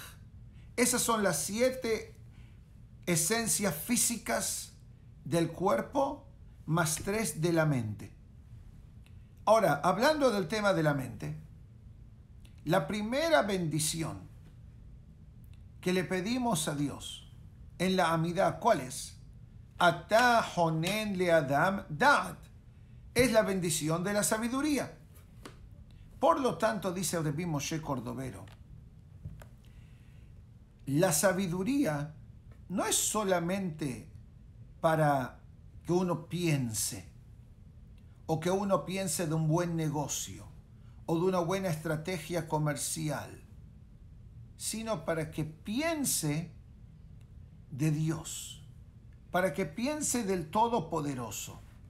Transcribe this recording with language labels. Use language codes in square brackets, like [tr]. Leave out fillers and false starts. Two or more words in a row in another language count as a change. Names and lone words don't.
[es] Esas son las 7 esencias físicas del cuerpo, más 3 de la mente. Ahora, hablando del tema de la mente, la primera bendición que le pedimos a Dios en la Amidá, ¿cuál es? [he] אתה חונן ל אדם דעת. [es] Es la bendición de la sabiduría. Por lo tanto, dice Rabbi Moshe Cordovero, la sabiduría no es solamente para que uno piense, o que uno piense de un buen negocio, o de una buena estrategia comercial, sino para que piense de Dios, para que piense del Todopoderoso.